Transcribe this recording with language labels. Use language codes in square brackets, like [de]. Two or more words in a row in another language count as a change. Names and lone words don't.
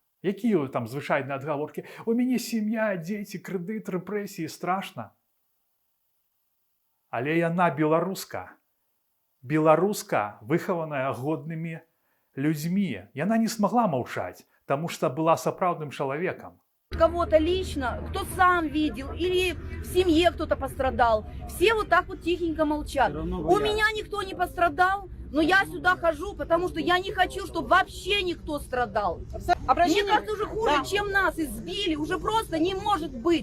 [be] Якія там звычайныя адгаворкі? У мяне сям'я, дзеці, крэдыт, рэпрэсіі, страшна. Але яна беларуска. Беларуска, выхаваная годнымі людзьмі. Яна не смагла маўчаць, таму што была сапраўдным чалавекам. [ru] Кого-то лично, кто сам видел, или в семье кто-то пострадал. Все вот так вот тихенько молчат. У меня никто не пострадал, но я сюда хожу, потому что я не хочу, чтобы вообще никто страдал. Мне кажется, уже хуже, чем нас избили, уже просто не может быть.